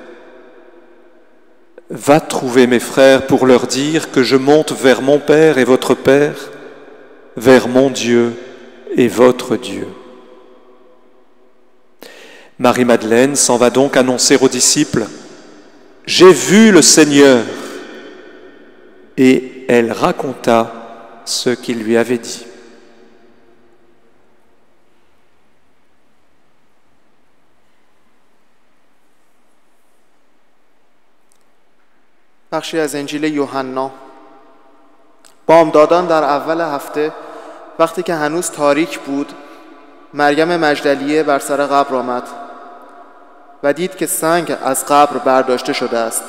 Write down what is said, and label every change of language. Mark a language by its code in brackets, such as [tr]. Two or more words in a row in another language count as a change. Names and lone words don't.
[fr] Va trouver mes frères pour leur dire que je monte vers mon Père et votre Père, vers mon Dieu et votre Dieu. » Marie-Madeleine s'en va donc annoncer aux disciples « J'ai vu le Seigneur !» Et elle raconta ce qu'il lui avait dit. [fa] بخشی از انجیل یوحنا. بامدادان در اول هفته وقتی که هنوز تاریک بود، مریم مجدلیه بر سر قبر آمد و دید که سنگ از قبر برداشته شده است.